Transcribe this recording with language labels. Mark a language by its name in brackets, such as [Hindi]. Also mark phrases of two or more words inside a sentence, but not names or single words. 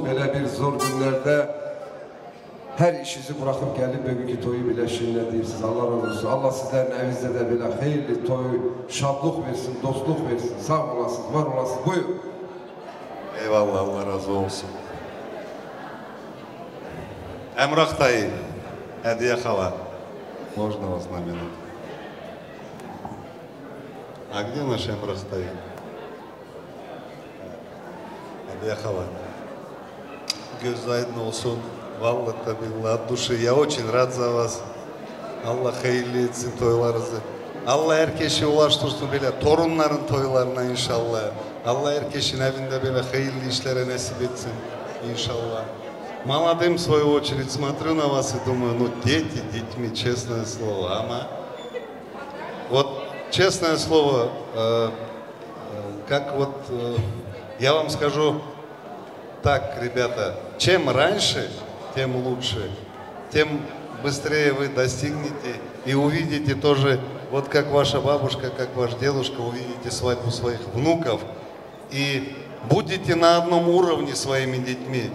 [Turkish] Böyle bir zor günlerde her işinizi bırakıp gelip bugünkü toyu birleştirdiniz. Allah razı olsun. Allah sizlerin evinizde de böyle hayırlı toy, şadlık versin, dostluk versin. Sağ olasınız, var olasınız. Buyurun. Eyvallah, Allah razı olsun. Emrah dayı, hediye hala. [Russian] Можно вас на минуту? А где наш Эмрах стоит? Ехала. [Turkish] Göz aydın olsun. [Arabic] Vallahi billahi [Russian] от души. Я очень рад за вас. [Turkish] Allah hayırlı etsin toylarınızı. Allah herkese ulaştırsın böyle torunların toylarına inşallah. Allah herkesin evinde böyle hayırlı işlere nasip etsin inşallah. [Russian] Молодым, в свою очередь, смотрю на вас и думаю, ну дети детьми, честное слово. Вот честное слово, как вот я вам скажу так, ребята, чем раньше, тем лучше, тем быстрее вы достигнете и увидите тоже, вот как ваша бабушка, как ваш дедушка, увидите свадьбу своих внуков и будете на одном уровне своими детьми.